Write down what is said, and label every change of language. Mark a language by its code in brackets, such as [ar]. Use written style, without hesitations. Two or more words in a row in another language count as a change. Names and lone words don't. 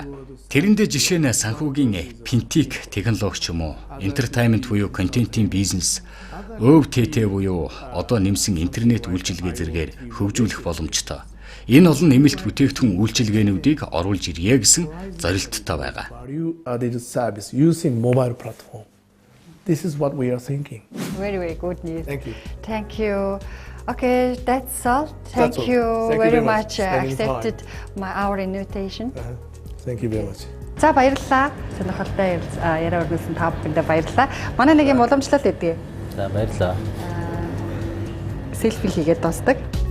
[mn] Тэрэндээ жишээ нь санхүүгийн финтек технологи ч юм уу, entertainment буюу контентын бизнес, өвтт буюу одоо нэмсэн интернет үйлчилгээ зэргээр хөгжүүлэх боломжтой. Энэ олон нэмэлт бүтээгдэхүүн үйлчилгээнүүдийг оруулж ирье гэсэн зорилттой байгаа. [en] Value added service using mobile platform. This is what we are thinking. Very good news. Thank you. Thank you. Okay, that's all. Thank all. you Thank you very very much. much Spending accepted our invitation. Thank you very much. [mn] За баярлалаа. Сонирхолтой яриа өргөсөн та бүхэндээ баярлалаа. Манай нэг юм уламжлалт өгье. За баярлалаа. Селфи хийгээд дуусдаг.